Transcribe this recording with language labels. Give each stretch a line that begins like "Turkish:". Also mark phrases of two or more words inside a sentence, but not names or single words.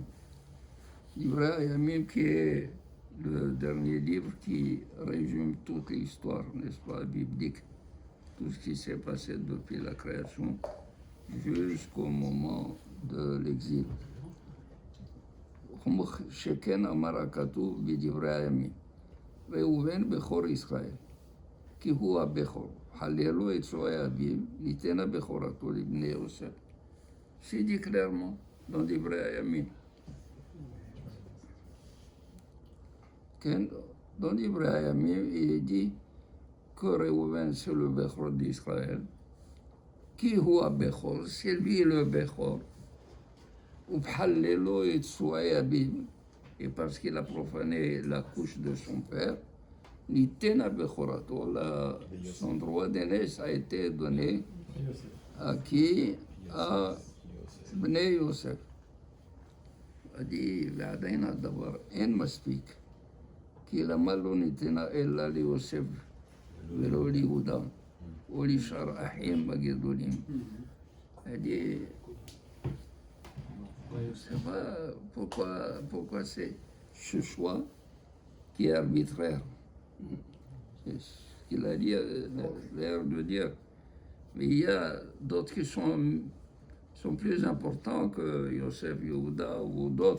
French: Divrei Hayamim qui est le dernier livre qui résume toute l'histoire, n'est-ce pas, biblique, tout ce qui s'est passé depuis la création jusqu'au moment de l'exil.
Hebrew: שכן אמר הכתוב בדברי הימים, ראובן בכור ישראל, כי הוא הבכור. חללו את שועי אביו, ניתנה בכורתו לבני יוסף.
French: C'est dit clairement dans דברי הימים. כן, dans דברי הימים, il est dit que Réhouven c'est le בכור d'Israël, qui
Hebrew: הוא הבכור,
French: c'est lui le בכור.
Hebrew: ובחללו את שועי אביו,
French: et parce qu'il a profané la couche de son père,
Hebrew: ניתנה בכורתו,
French: son droit d'aînesse a été donné à qui?
Hebrew: À בני יוסף. ועדיין הדבר אין מספיק, כי למה לא ניתנה אלא ליוסף ולא ליהודה או לשאר האחים הגדולים?
French: C'est pas pourquoi c'est ce choix qui est arbitraire. C'est ce qu'il a dit, l'air de dire. Mais il y a d'autres qui sont plus importants que Yosef, Yehuda ou d'autres.